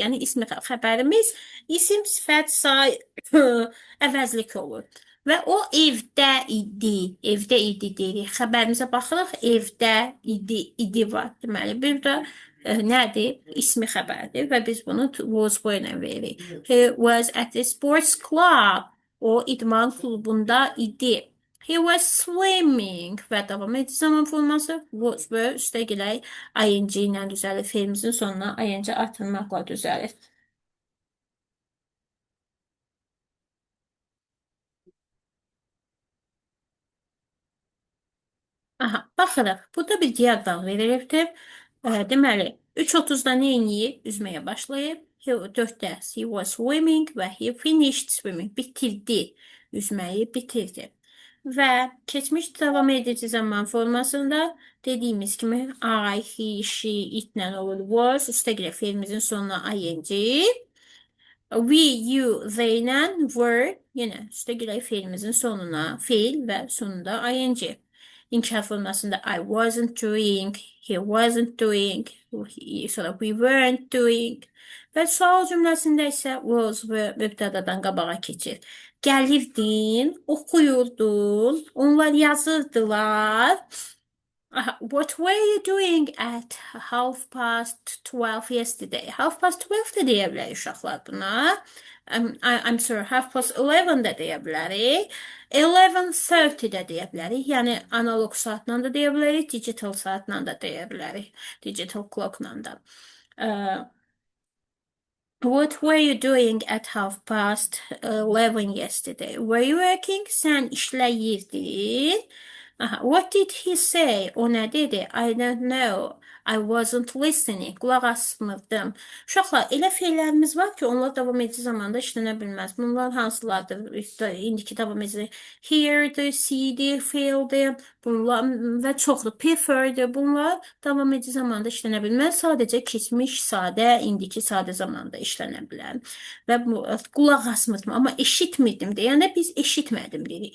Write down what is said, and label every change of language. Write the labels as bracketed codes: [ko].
[az] Yəni ismi xəbərimiz isim, sifət, say əvəzlik olur. Və o evdə idi. Evdə idi deyirik. Xəbərimizə baxırıq. Evdə idi, idi var. Deməli, bir də nədir? İsmi xəbərdir və biz bunu was were ilə veririk. [en] He was at the sports club. [az] O idman klubunda idi. [en] He was swimming [az] və davam edici zaman forması was were üstə gələk ing ilə düzəlir. Fe'limizin sonuna ing artırmaqla düzəlir. Aha, baxırıq. Burada bir diaqram verilibdir. Deməli, 3:30-da nə eləyib? Üzməyə başlayıb. 4-də [en] he was swimming [az] və [en] he finished swimming. [az] Bitirdi. Üzməyi bitirdi. Və keçmiş davam edici zaman formasında dediyimiz kimi I, he, she, itlə olur. Was, üstə gələ fe'limizin sonuna ing. We, you, they ilə were, yenə üstə gələk fe'limizin sonuna fe'l və sonunda ing. [en] İnkar formasında I wasn't doing, he wasn't doing, sonra we weren't doing. [az] Və sual cümləsində isə was və mübtədadan qabağa keçir. Gəlirdin, oxuyurdun, onlar yazırdılar. [en] What were you doing at 12:30 yesterday? [az] 12:30 da deyə bilərik uşaqlar buna. [en] I'm sorry, [az] 11:30 da deyə bilərik. 11:30 da deyə bilərik. Yəni analog saatla da deyə bilərik, digital saatla da deyə bilərik. Digital clockla da. [en] What were you doing at 11:30 yesterday? Were you working? [az] Sən işləyirdin. [en] What did he say? [az] O nə dedi? [en] I don't know. I wasn't listening. [az] Qulaq asmırdım. Uşaqlar, elə fe'llərimiz var ki, onlar davam edici zamanda işlənə bilməz. Bunlar hansılardır? İndiki davam edici. Hear'dir, see'dir, feel'dir. Bunlar və çoxdur. Prefer'dir. Bunlar davam edici zamanda işlənə bilməz. Sadəcə keçmiş sadə, indiki sadə zamanda işlənə bilər. Və qulaq asmırdım, amma eşitmirdim deyəndə biz eşitmədim deyirik.